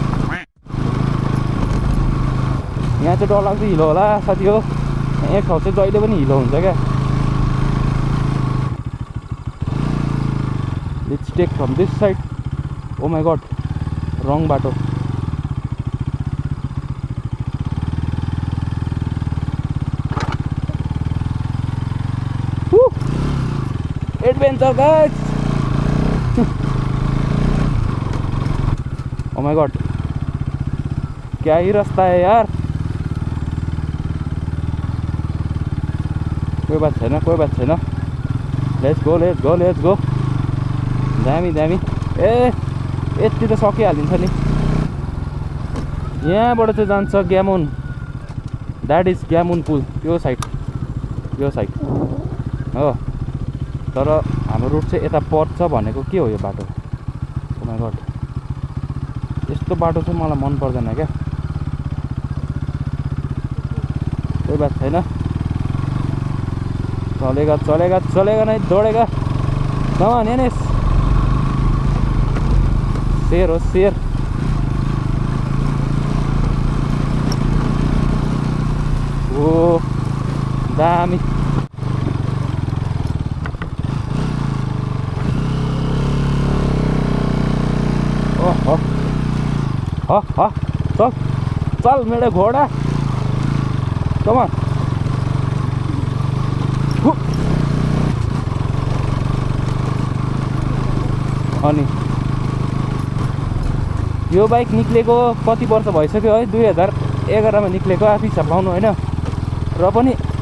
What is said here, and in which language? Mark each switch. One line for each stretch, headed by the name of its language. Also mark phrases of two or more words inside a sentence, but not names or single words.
Nepali: यहाँ चाहिँ डरलाग्दो हिलो होला साथी हो एक ठाउँ चाहिँ जहिले पनि हिलो हुन्छ क्या
English: let's take from this side oh my god
Nepali: रङ बाटो
English: adventure guys oh my god
Hindi: क्या ही रास्ता है यार कोई बात छैन लेट्स
Nepali: गो दामी दामी यति त सकिहालिन्छ नि यहाँबाट चाहिँ जान्छ ग्यामुन
English: that is
Nepali: ग्यामुन पुल यो साइड हो तर हाम्रो रुट चाहिँ यता पर्छ भनेको के हो यो बाटो
English: oh my god
Nepali: यस्तो बाटो चाहिँ मलाई मन पर्दैन क्या
Hindi: कोई बात छैन चलेगा नहीं दौड़ेगा
English: come on
Hindi: एनएस शेर हो शेर ओ दामी चल मेरे घोड़ा
English: come on
Nepali: अनि यो बाइक निक्लेको कति वर्ष भइसक्यो है 2011 मा निक्लेको आफै हिसाब लाउनु हैन र पनि